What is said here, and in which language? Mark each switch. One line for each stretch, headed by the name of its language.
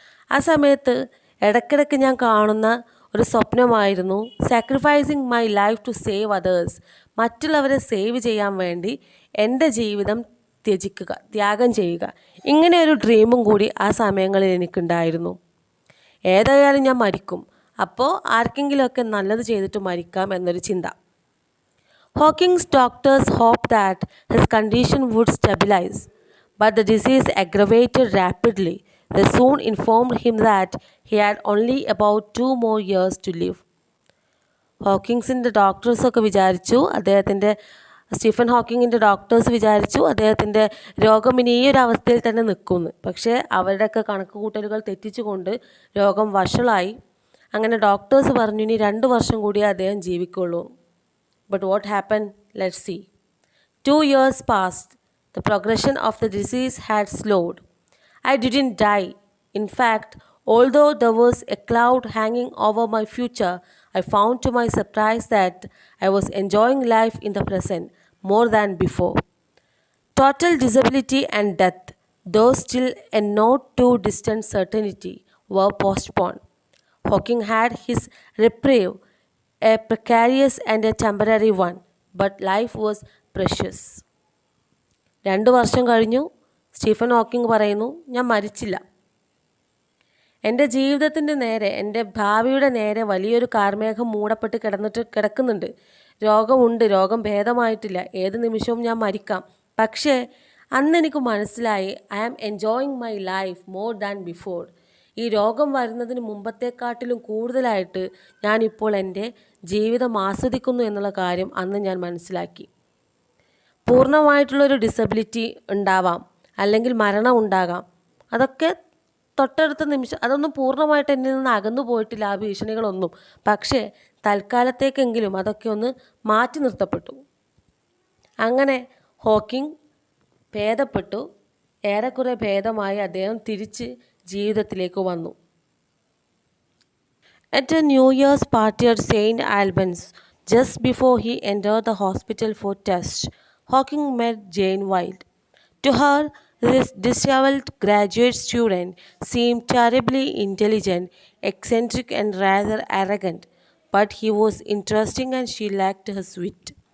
Malayalam: ആ സമയത്ത് ഇടയ്ക്കിടയ്ക്ക് ഞാൻ കാണുന്ന ഒരു സ്വപ്നമായിരുന്നു
English: Sacrificing my life to save others.
Malayalam: മറ്റുള്ളവരെ സേവ് ചെയ്യാൻ വേണ്ടി എൻ്റെ ജീവിതം ത്യാഗം ചെയ്യുക. ഇങ്ങനെ ഒരു ഡ്രീമും കൂടി ആ സമയങ്ങളിൽ എനിക്കുണ്ടായിരുന്നു. ഏതായാലും ഞാൻ മരിക്കും, അപ്പോൾ ആർക്കെങ്കിലുമൊക്കെ നല്ലത് ചെയ്തിട്ട് മരിക്കാം എന്നൊരു ചിന്ത.
English: Hawking's doctors hoped that his condition would stabilize, but the disease aggravated rapidly. They soon informed him that he had only about 2 more years to live.
Malayalam: ഹോക്കിങ്സിൻ്റെ ഡോക്ടേഴ്സൊക്കെ വിചാരിച്ചു, സ്റ്റീഫൻ ഹോക്കിങ്ങിൻ്റെ ഡോക്ടേഴ്സ് വിചാരിച്ചു അദ്ദേഹത്തിൻ്റെ രോഗം ഇനി ഈ ഒരു അവസ്ഥയിൽ തന്നെ നിൽക്കുമെന്ന്. പക്ഷേ അവരുടെയൊക്കെ കണക്ക് കൂട്ടലുകൾ തെറ്റിച്ചുകൊണ്ട് രോഗം വഷളായി. അങ്ങനെ ഡോക്ടേഴ്സ് പറഞ്ഞു ഇനി 2 വർഷം കൂടിയേ അദ്ദേഹം ജീവിക്കുള്ളൂ.
English: But what happened? Let's see. 2 years passed. The progression of the disease had slowed. I didn't die. In fact, although there was a cloud hanging over my future, I found to my surprise that I was enjoying life in the present more than before. Total disability and death, though still a not too distant certainty, were postponed. Hawking had his reprieve. a precarious and a temporary one, but life was precious.
Malayalam: 2 വർഷം കഴിഞ്ഞു. Stephen Hawking പറയുന്നു, ഞാൻ മരിച്ചില്ല. എൻ്റെ ജീവിതത്തിൻ്റെ നേരെ, എൻ്റെ ഭാവിയുടെ നേരെ വലിയൊരു കാർമേഘം മൂടപ്പെട്ട് കിടക്കുന്നുണ്ട്. രോഗമുണ്ട്, രോഗം ഭേദമായിട്ടില്ല, ഏത് നിമിഷവും ഞാൻ മരിക്കാം. പക്ഷേ അന്ന് എനിക്ക് മനസ്സിലായി,
English: I am enjoying my life more than before.
Malayalam: ഈ രോഗം വരുന്നതിന് മുമ്പത്തെക്കാട്ടിലും കൂടുതലായിട്ട് ഞാനിപ്പോൾ എൻ്റെ ജീവിതം ആസ്വദിക്കുന്നു എന്നുള്ള കാര്യം അന്ന് ഞാൻ മനസ്സിലാക്കി. പൂർണ്ണമായിട്ടുള്ളൊരു ഡിസബിലിറ്റി ഉണ്ടാവാം, അല്ലെങ്കിൽ മരണം ഉണ്ടാകാം. അതൊക്കെ തൊട്ടടുത്ത നിമിഷം, അതൊന്നും പൂർണ്ണമായിട്ട് എന്നിൽ നിന്ന് അകന്നു പോയിട്ടില്ല, ആ ഭീഷണികളൊന്നും. പക്ഷേ തൽക്കാലത്തേക്കെങ്കിലും അതൊക്കെ ഒന്ന് മാറ്റി നിർത്തപ്പെട്ടു. അങ്ങനെ ഹോക്കിംഗ് ഭേദപ്പെട്ടു. ഏറെക്കുറെ ഭേദമായി അദ്ദേഹം തിരിച്ച് ജീവിതത്തിലേക്ക് വന്നു.
English: At a New Year's party at St. Albans, just before he entered the hospital for tests, Hawking met Jane Wilde. To her, this disheveled graduate student seemed terribly intelligent, eccentric and rather arrogant, but he was interesting and she lacked his wit.